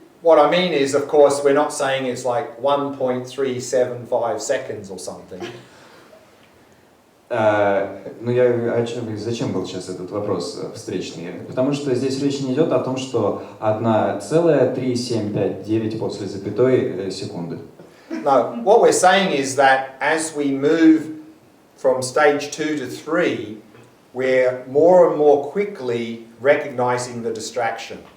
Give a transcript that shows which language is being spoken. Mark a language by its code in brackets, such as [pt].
[en] what I mean is, of course, we're not saying it's like 1.375 seconds or something. [ru] Зачем был сейчас этот вопрос встречный? Потому что здесь речь не идет о том, что 1,3759 после запятой секунды. [en] No, what we're saying is that as we move from stage 2 to 3, we're more and more quickly recognizing the distraction.